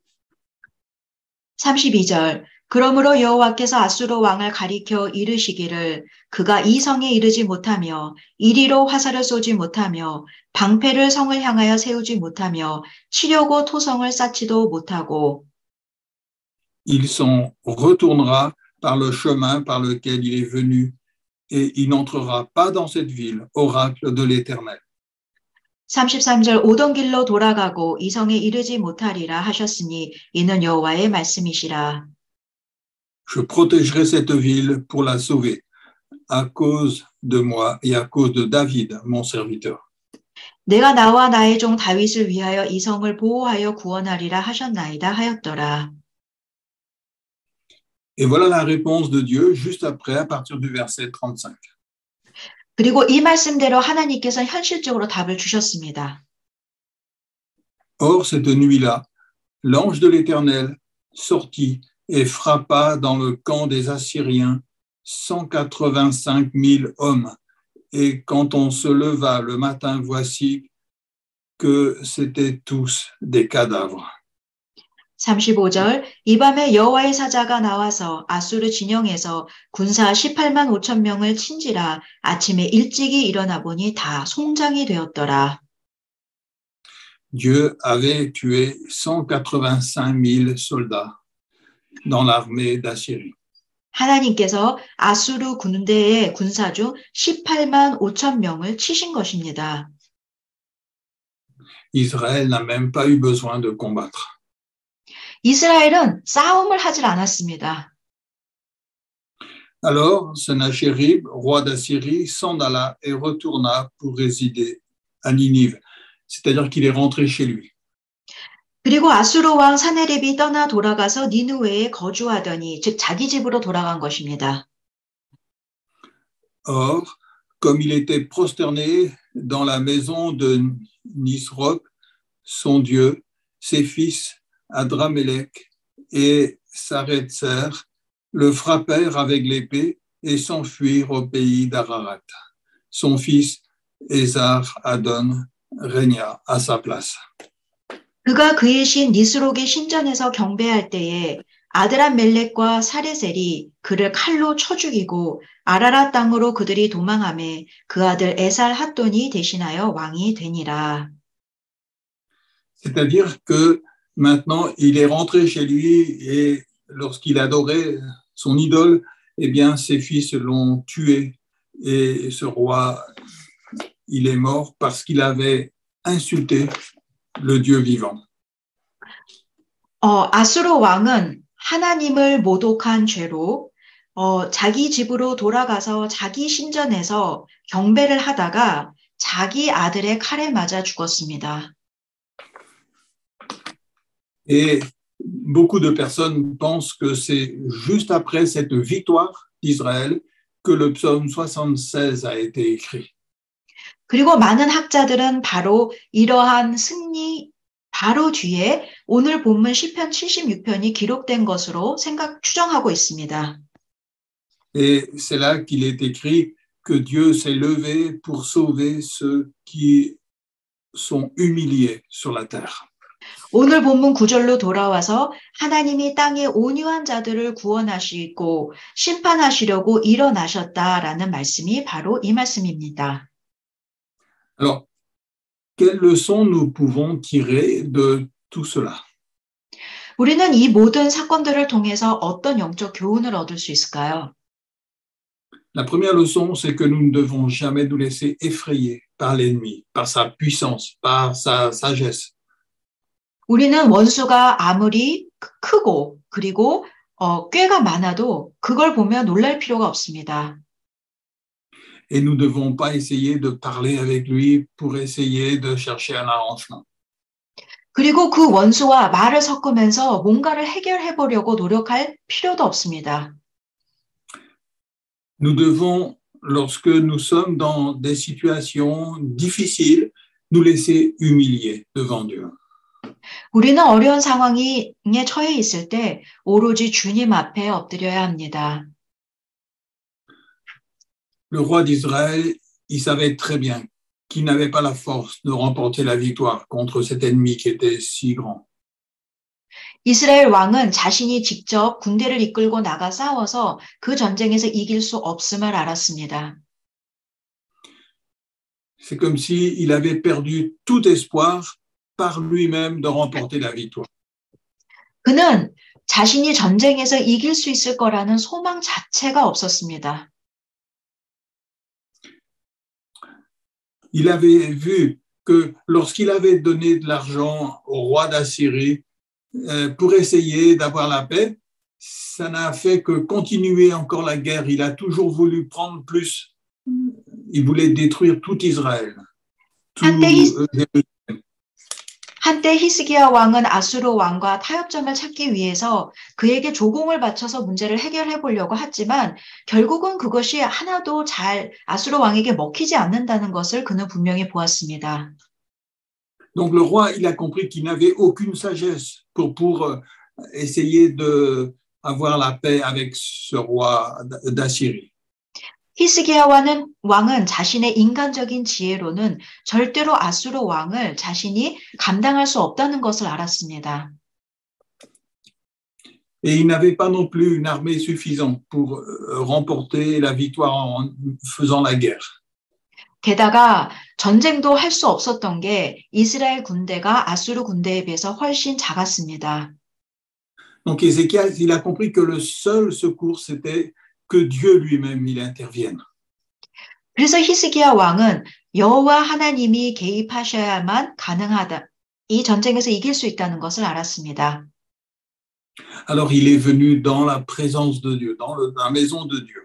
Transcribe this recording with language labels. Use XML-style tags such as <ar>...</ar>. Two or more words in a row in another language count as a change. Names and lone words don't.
<ko>32절. 그러므로 여호와께서 아수르 왕을 가리켜 이르시기를 그가 이 성에 이르지 못하며 이리로 화살을 쏘지 못하며 방패를 성을 향하여 세우지 못하며 치려고 토성을 쌓지도 못하고</ko> <fr>Il s'en retournera par le chemin par lequel il est venu et il n'entrera pas dans cette ville, oracle de l'Éternel.</fr> <ko>33절 오던 길로 돌아가고 이 성에 이르지 못하리라 하셨으니 이는 여호와의 말씀이시라.</ko> <fr>Je protégerai cette ville pour la sauver à cause de moi et à cause de David, mon serviteur.</fr> <ko>내가 나와 나의 종 다윗을 위하여 이 성을 보호하여 구원하리라 하셨나이다 하였더라.</ko> <fr>Et voilà la réponse de Dieu juste après, à partir du verset 35.</fr> <ko>그리고 이 말씀대로 하나님께서 현실적으로 답을 주셨습니다.</ko> <fr>Or, cette nuit-là, l'ange de l'Éternel sortit et frappa dans le camp des Assyriens 185 000 hommes. Et quand on se leva le matin, voici que c'étaient tous des cadavres.</fr> <ko>35절 이 밤에 여호와의 사자가 나와서 아수르 진영에서 군사 18만 5천 명을 친지라 아침에 일찍이 일어나 보니 다 송장이 되었더라.</ko> <fr>Dieu avait tué 185 000 soldats dans l'armée d'Assyrie.</fr> <ko>하나님께서 아수르 군대의 군사 중 18만 5천 명을 치신 것입니다.</ko> <fr>Israël n'a même pas eu besoin de combattre.</fr> <ko>이스라엘은 싸움을 하질 않았습니다.</ko> <fr>Alors, Sennacherib, roi d'Assyrie, s'en alla et retourna pour résider à Ninive. C'est-à-dire qu'il est rentré chez lui.</fr> <ko>그리고 아수르 왕 사네립이 떠나 돌아가서 니느웨에 거주하더니 즉 자기 집으로 돌아간 것입니다.</ko> <fr>Or, comme il était prosterné dans la maison de Nisroch, son dieu, ses fils Adramélec et Saretzer le frappèrent avec l'épée et s'enfuirent au pays d'Ararat. Son fils Esar Adon régna à sa place.</fr> <ko>그가 그의 신 니스록의 신전에서 경배할 때에 아드람멜렉과 사레셀이 그를 칼로 쳐 죽이고 아라랏 땅으로 그들이 도망하매 그 아들 에살 핫돈이 대신하여 왕이 되니라.</ko> <fr>C'est-à-dire que maintenant, il est rentré chez lui et lorsqu'il adorait son idole, eh bien, ses fils l'ont tué et ce roi, il est mort parce qu'il avait insulté le Dieu vivant.</fr> <ko>아수르 왕은 하나님을 모독한 죄로 자기 집으로 돌아가서 자기 신전에서 경배를 하다가 자기 아들의 칼에 맞아 죽었습니다.</ko> <fr>Et beaucoup de personnes pensent que c'est juste après cette victoire d'Israël que le psaume 76 a été écrit.</fr> <ko>그리고 많은 학자들은 바로 이러한 승리 바로 뒤에 오늘 본문 시편 76편이 기록된 것으로 추정하고 있습니다.</ko> <fr>Et c'est là qu'il est écrit que Dieu s'est levé pour sauver ceux qui sont humiliés sur la terre.</fr> <ko>오늘 본문 9절로 돌아와서 하나님이 땅의 온유한 자들을 구원하시고 심판하시려고 일어나셨다라는 말씀이 바로 이 말씀입니다.</ko> <fr>Alors, quelles leçons nous pouvons tirer de tout cela?</fr> <ko>우리는 이 모든 사건들을 통해서 어떤 영적 교훈을 얻을 수 있을까요?</ko> <fr>La première leçon, c'est que nous ne devons jamais nous laisser effrayer par l'ennemi, par sa puissance, par sa sagesse.</fr> <ko>우리는 원수가 아무리 크고 그리고 꾀가 많아도 그걸 보면 놀랄 필요가 없습니다.</ko> <fr>Et nous ne devons pas essayer de parler avec lui pour essayer de chercher un arrangement.</fr> <ko>그리고 그 원수와 말을 섞으면서 뭔가를 해결해 보려고 노력할 필요도 없습니다.</ko> <fr>Nous devons, lorsque nous sommes dans des situations difficiles, nous laisser humilier devant Dieu.</fr> <ko>우리는 어려운 상황에 처해 있을 때 오로지 주님 앞에 엎드려야 합니다.</ko> <fr>Le roi d'Israël, il savait très bien qu'il n'avait pas la force de remporter la victoire contre cet ennemi qui était si grand.</fr> <ko>이스라엘 왕은 자신이 직접 군대를 이끌고 나가 싸워서 그 전쟁에서 이길 수 없음을 알았습니다.</ko> <fr>C'est comme s'il avait perdu tout espoir par lui-même de remporter la victoire.</fr> <ko>그는 자신이 전쟁에서 이길 수 있을 거라는 소망 자체가 없었습니다.</ko> <fr>Il avait vu que lorsqu'il avait donné de l'argent au roi d'Assyrie pour essayer d'avoir la paix, ça n'a fait que continuer encore la guerre. Il a toujours voulu prendre plus. Il voulait détruire tout Israël.</fr> <ko>한때 히스기야 왕은 아수르 왕과 타협점을 찾기 위해서 그에게 조공을 바쳐서 문제를 해결해 보려고 했지만 결국은 그것이 하나도 잘 아수르 왕에게 먹히지 않는다는 것을 그는 분명히 보았습니다.</ko> <fr>Donc le roi, il a compris qu'il n'avait aucune sagesse pour essayer d'avoir la paix avec ce roi d'Assyrie.</fr> <ko>히스기야 왕은 자신의 인간적인 지혜로는 절대로 아수르 왕을 자신이 감당할 수 없다는 것을 알았습니다.</ko> <fr>Et il n'avait pas non plus une armée suffisante pour remporter la victoire en faisant la guerre.</fr> <ko>게다가 전쟁도 할 수 없었던 게 이스라엘 군대가 아수르 군대에 비해서 훨씬 작았습니다.</ko> <fr>Donc Ézéchias, il a compris que le seul secours, c'était que Dieu lui-même, il intervienne.</fr> <ko>그래서 히스기야 왕은 여호와 하나님이 개입하셔야만 가능하다. 이 전쟁에서 이길 수 있다는 것을 알았습니다.</ko> <fr>Alors il est venu dans la présence de Dieu, dans la maison de Dieu.</fr>